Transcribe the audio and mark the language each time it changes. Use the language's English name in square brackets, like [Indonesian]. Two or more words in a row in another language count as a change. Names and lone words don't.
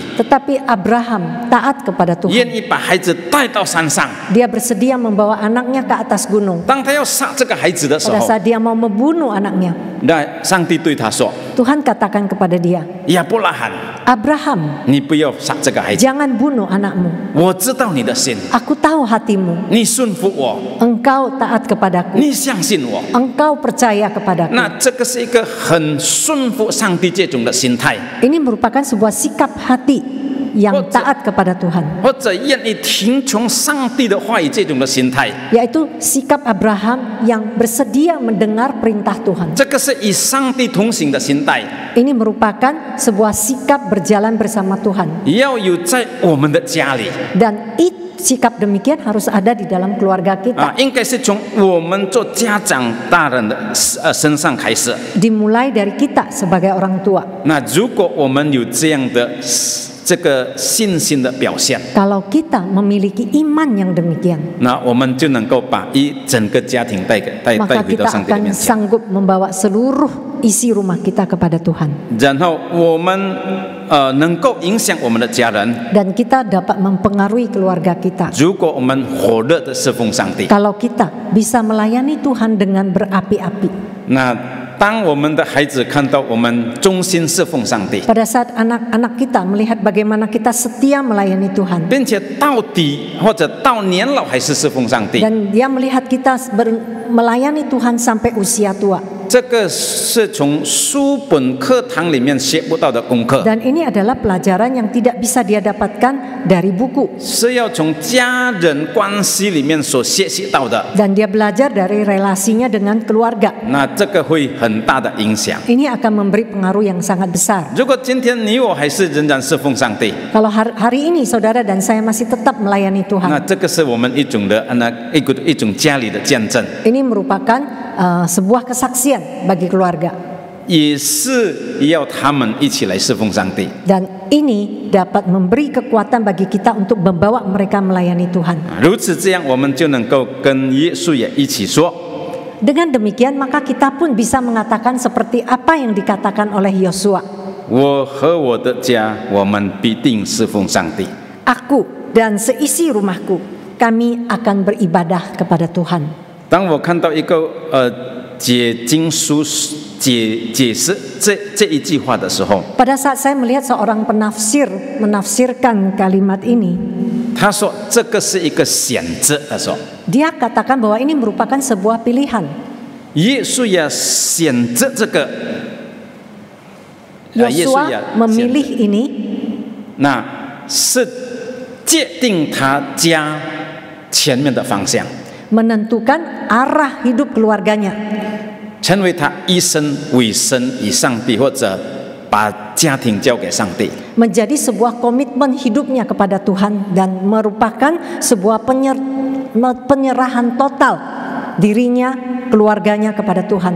[Indonesian] Tetapi Abraham taat kepada [Chinese] 愿 [Indonesian] Tuhan. [Chinese] 意把孩子带到山上。 [Indonesian] Dia bersedia membawa anaknya ke atas gunung. [Chinese] 当他要杀这个孩子的时 [Indonesian] Pada [Chinese] 候， [Indonesian] saat dia mau membunuh anaknya, [Chinese] 那上帝对他说 [Indonesian] Tuhan katakan kepada dia, [Chinese] 亚伯拉罕， [Indonesian] Abraham, [Chinese] 你不要杀这个孩子， [Indonesian] jangan bunuh anakmu. [Chinese] 我知道你的心， [Indonesian] Aku tahu hatimu. [Chinese] 你顺服我， [Indonesian] Engkau taat kepadaku. [Chinese] 你相信我。 [Indonesian] Engkau percaya kepadaku. [Chinese] 那这个是一个很顺服上帝这种的心态， [Indonesian] Ini merupakan sebuah sikap hati yang taat kepada Tuhan, [Chinese] 或者愿意听从上帝的话语这种的心态， [Indonesian] yaitu sikap Abraham yang bersedia mendengar perintah Tuhan. [Chinese] 这个是与上帝同行的心态， [Indonesian] Ini merupakan sebuah sikap berjalan bersama Tuhan, [Chinese] 要有在我们的家里 [Indonesian] dan sikap demikian harus ada di dalam keluarga 啊 kita, [Chinese] 应该是从我们做家长大人的身上开始。 [Indonesian] dimulai dari kita sebagai orang tua. [Chinese] 那如果我们有这样的这个信心的表现， [Indonesian] Kalau kita memiliki iman yang demikian, [Chinese] 那我们就能够把整个家庭带 [Indonesian] maka [Chinese] 回到 [Indonesian] kita [Chinese] 上帝的 [Indonesian] akan [Chinese] 面前， [Indonesian] sanggup membawa seluruh isi rumah kita kepada Tuhan, [Chinese] 然后我们能够影响我们的家人。 [Indonesian] dan kita dapat mempengaruhi keluarga kita. [Chinese] 如果我们火热的侍奉上帝， [Indonesian] Kalau kita bisa melayani Tuhan dengan berapi-api, [Chinese] 那当我们的孩子看到我们忠心侍奉上帝， [Indonesian] pada saat anak-anak kita melihat bagaimana kita setia melayani Tuhan, [Chinese] 并且到底或者到年老还是侍奉上帝， [Indonesian] dan dia melihat kita melayani Tuhan sampai usia tua, [Chinese] 这个是从书本课堂里面学不到的功课， [Indonesian] Dan ini adalah pelajaran yang tidak bisa dia dapatkan dari buku. [Chinese] 是要从家人关系里面所学习到的。 [Indonesian] Dan dia belajar dari relasinya dengan keluarga. [Chinese] 那这个会很大的影响。 [Indonesian] Ini akan memberi pengaruh yang sangat besar. [Chinese] 如果今天你我还是仍然侍奉上帝， [Indonesian] Kalau hari ini saudara dan saya masih tetap melayani [Chinese] 那 [Indonesian] Tuhan, [Chinese] 这个是我们一种家里的见证， [Indonesian] ini merupakan sebuah kesaksian bagi keluarga. [Chinese] 也是要他们一起来侍奉上帝。 [Indonesian] Dan ini dapat memberi kekuatan bagi kita untuk membawa mereka melayani Tuhan. [Chinese] 如此这样，我们就能够跟耶稣也一起说， [Indonesian] Dengan demikian maka kita pun bisa mengatakan seperti apa yang dikatakan oleh Yosua. [Chinese] 我和我的家，我们必定侍奉上帝。 [Indonesian] Aku dan seisi rumahku, kami akan beribadah kepada Tuhan. [Chinese] 当我看到一个解经书解释这一句话的时候， [Indonesian] Pada saat saya melihat seorang penafsir menafsirkan kalimat ini, [Chinese] 他说这个是一个选择。他说， [Indonesian] dia katakan bahwa ini merupakan sebuah pilihan. [Chinese] 耶稣也选择这个，耶稣也 [Indonesian] Yosua memilih ini, [Chinese] 那是界定他家前面的方向， [Indonesian] menentukan arah hidup keluarganya, [Chinese] 成为他一生委身与上帝，或者把家庭交给上帝。 [Indonesian] menjadi sebuah komitmen hidupnya kepada Tuhan dan merupakan sebuah penyerahan total dirinya, keluarganya kepada Tuhan.